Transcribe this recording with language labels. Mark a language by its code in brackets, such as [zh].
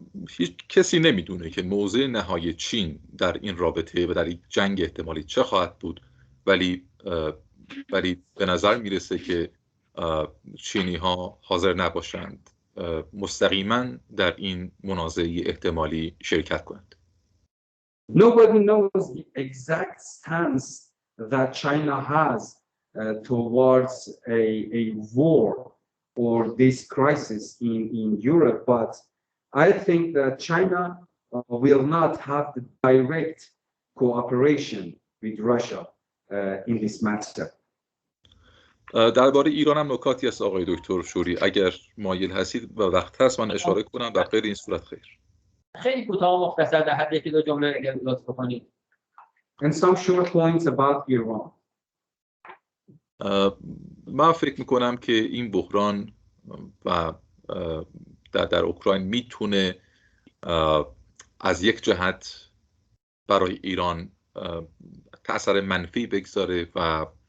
[fa] هیچ کسی نمیدونه که موضع نهایی چین در این رابطه و در این جنگ احتمالی چه خواهد بود، ولی به نظر میرسه که چینی ها حاضر نباشند مستقیما در این منازعه احتمالی شرکت کنند. [en] Nobody knows the exact stance that China has towards a war or this crisis in Europe, but I think that China will not have the direct cooperation with Russia in this matter. [fa] درباره ایران هم نکاتی هست آقای دکتر شوری، اگر مایل هستید و وقت هست من اشاره کنم، در غیر این صورت خیر. خیلی کوتاه و مختصر در حد یکی دو جمله اگر لطف بکنید. [en] And some short points about Iran. [fa] من فکر میکنم که این بحران و در اوکراین میتونه از یک جهت برای ایران تأثیر منفی بگذاره و